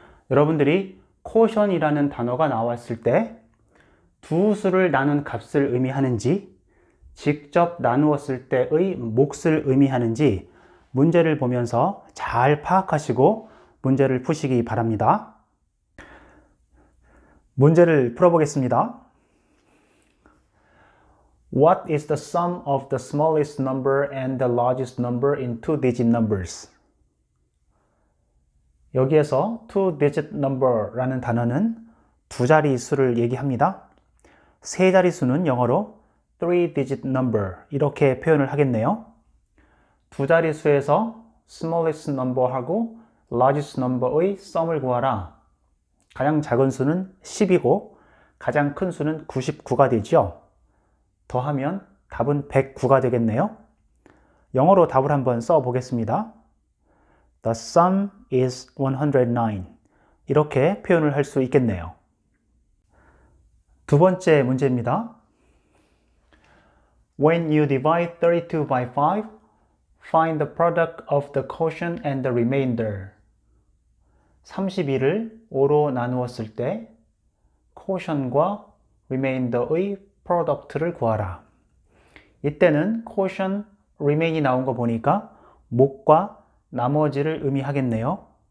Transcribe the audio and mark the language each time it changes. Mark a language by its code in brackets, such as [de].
[ko] 여러분들이 quotient이라는 단어가 나왔을 때 두 수를 나눈 값을 의미하는지 직접 나누었을 때의 몫을 의미하는지 문제를 보면서 잘 파악하시고 문제를 푸시기 바랍니다. 문제를 풀어보겠습니다. [en] What is the sum of the smallest number and the largest number in two-digit numbers? [ko] 여기에서 [en] two-digit number [ko] 라는 단어는 두 자리 수를 얘기합니다. 세 자리 수는 영어로 [en] three-digit number [ko] 이렇게 표현을 하겠네요. 두 자리 수에서 [en] smallest number [ko] 하고 [en] largest number [ko] 의 sum을 구하라. 가장 작은 수는 10이고 가장 큰 수는 99가 되죠. 더하면 답은 109가 되겠네요. 영어로 답을 한번 써 보겠습니다. [en] The sum is 109. [ko] 이렇게 표현을 할 수 있겠네요. 두 번째 문제입니다. [en] When you divide 32 by 5, find the product of the quotient and the remainder. [ko] 32를 5로 나누었을 때 quotient과 remainder의 product를 구하라. 이때는 quotient, remain이 나온 거 보니까 몫과 나머지를 의미하겠네요.